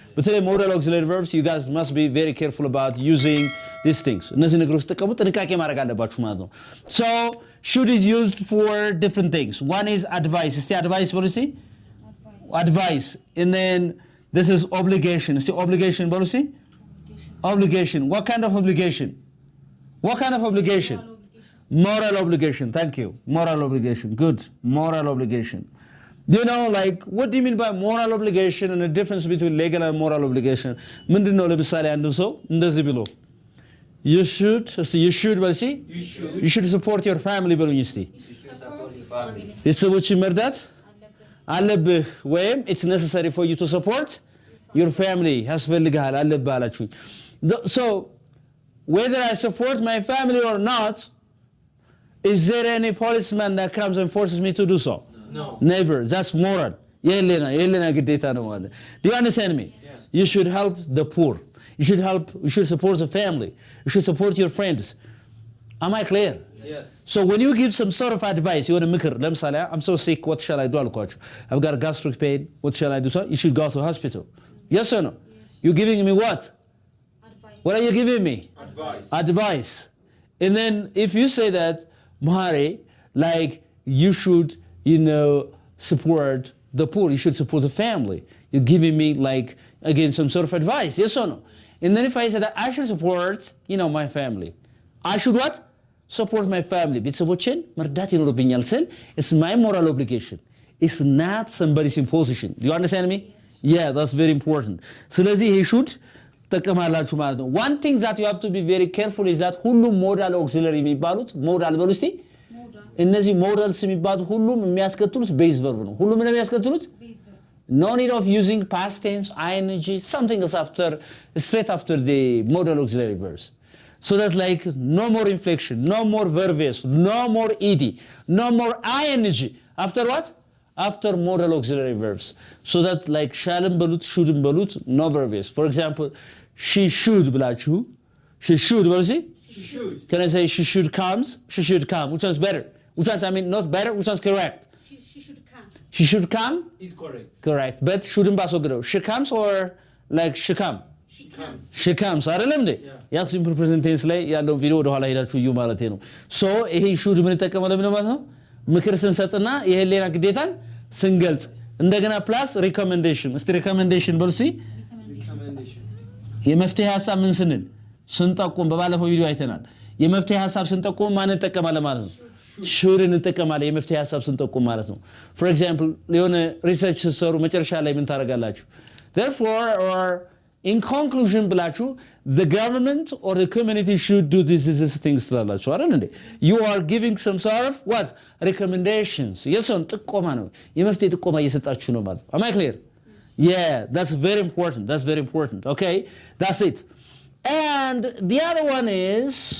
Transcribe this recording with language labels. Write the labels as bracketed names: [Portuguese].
[Amharic] በተለይ [English] modal auxiliary verbs you guys must be very careful about using these things. [Amharic] እነዚህ ነገሮች ተጠቀሙ ጥንቃቄ ማድረግ አለባችሁ ማለት ነው. [English] So should is used for different things. One is advice. Is the advice policy? Advice. And then this is obligation. Is the obligation policy? Obligation. What kind of obligation? What kind of obligation? Moral obligation. Thank you. Moral obligation. Good. Moral obligation. Do you know, like, what do you mean by moral obligation and the difference between legal and moral obligation? [Amharic] ምንድነው ለምሳሌ አንዱ ሰው እንደዚህ ብሎ you should በል እስቲ [English] you should support your family [Amharic] በሉኝ እስቲ ቤተሰቦችን መርዳት አለብህ ወይም [English] it's necessary for you to support your family [Amharic] ያስፈልግሃል አለብህ አላችሁኝ. [English] So whether I support my family or not, is there any policeman that comes and forces me to do so? No. Never. That's moral. [Amharic] የለና ግዴታ ነው ማለት. [English] Do you understand me? Yeah. You should help the poor. You should support the family. You should support your friends. Am I clear? Yes. So when you give some sort of advice, you want to [Amharic] ምክር ለምሳሌ [English] I'm so sick, what shall I do አልኳችሁ. I've got a gastric pain, what shall I do? So you should go to hospital. Yes or no? Yes. You're giving me what? Advice. What are you giving me? Advice. And then if you say that, Mahari, like you should, you know, support the poor, you should support the family. You're giving me like, again, some sort of advice. Yes or no? And then if I say that I should support, you know, my family. I should what? Support my family. [Amharic] ቤተሰቦችን መርዳት ይኖርብኛል ስል [English] it's my moral obligation. It's not somebody's imposition. Do you understand me? Yeah, that's very important. [Amharic] ስለዚህ he should ተጠቀማላችሁ ማለት ነው. One thing that you have to be very careful is that ሁሉም modal auxiliary የሚባሉት modal በሉ እስቲ እነዚህ modals የሚባሉት ሁሉም የሚያስከትሉት base verb ነው. ሁሉም ነው የሚያስከትሉት base verb. [English] No need of using past tense, ing, something else straight after the modal auxiliary verbs. So that like no more inflection, no more verbs, no more ed, no more ing. After what? After modal auxiliary verbs. So that like shall'm belut, should'm belut, no verbs. For example, she should ብላችሁ she should [Amharic] በሉ እስቲ [English] She should. Can I say she should comes? She should come. Which one's better? Which one's, I mean, not better, which one's correct? She should come. She should come? Is correct. Correct. But shouldn't ባስወግደው she comes or like she come? She comes. She comes. [Amharic] አይደለም እንዴ? ያ ሲምፕል ፕሬዘንት ቴንስ ላይ ያለውን ቪዲዮ ወደ ኋላ ሄዳችሁ እዩ ማለት ነው. [English] So [Amharic] ይሄ should ምን ተጠቀመው ለምን ማለት ነው? ምክር ስንሰጥና የህሊና ግዴታን ስንገልጽ እንደገና ፕላስ ሪኮሜንዴሽን እስቲ ሪኮሜንዴሽን በሉ እስቲ [English] Recommendation. [Amharic] የመፍትሄ ሐሳብ ምን ስንል ስንጠቁም በባለፈው ቪዲዮ አይተናል የመፍትሄ ሐሳብ ስንጠቁም ማን እንጠቀማለን ማለት ነው should እንጠቀማለን የመፍትሄ ሐሳብ ስንጠቁም ማለት ነው [English] for example [Amharic] የሆነ ሪሰርች ስትሰሩ መጨረሻ ላይ ምን ታደርጋላችሁ therefore or [English] in conclusion [Amharic] ብላችሁ [English] the government or the community should do this things [Amharic] ትላላችሁ አይደል እንዴ [English] you are giving some sort of what recommendations [Amharic] የሰውን ጥቆማ ነው የመፍትሄ ጥቆማ እየሰጣችሁ ነው ማለት [English] am I clear yeah that's very important okay that's it and the other one is